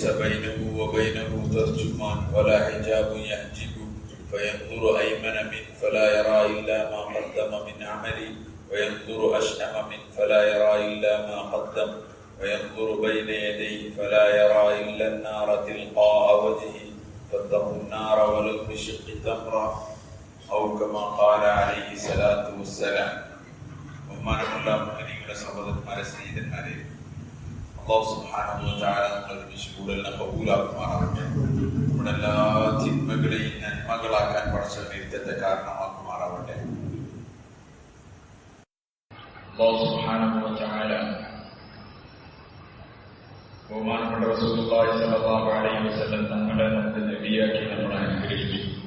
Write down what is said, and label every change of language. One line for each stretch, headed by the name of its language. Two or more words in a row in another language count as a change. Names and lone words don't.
Arabic: بينه وبينه ترجمان ولا حجاب يحجبه فينظر أيمن منه فلا يرى إلا ما قدم من عمله وينظر أشأم منه فلا يرى إلا ما قدم وينظر بين يديه فلا يرى إلا النار تلقاء وجهه فاتقوا النار ولو بشق تمرة أو كما قال عليه الصلاة والسلام.
Malayalam: ബഹുമാനമുള്ള മുഅ്മിനീങ്ങളുടെ സഹോദരന്മാരെ, സ്നേഹിതന്മാരെ,
Arabic: الله سبحانه وتعالى
Malayalam: നമ്മുടെ വിശുദ്ധനെ കബൂലാക്കുമാറാകട്ടെ. നമ്മുടെ എല്ലാ തിന്മകളെയും നന്മകളാക്കാൻ പടച്ചവൻ ഇരുത്തത്തെ കാരണമാക്കുമാറാവട്ടെ.
Arabic: الله سبحانه وتعالى
Malayalam: ബഹുമാനപ്പെട്ട റസൂലുള്ളാഹി
Arabic: صلى الله عليه وسلم
Malayalam: തങ്ങളെ നമുക്ക് നബിയാക്കി നമ്മളെ അനുഗ്രഹിച്ചു.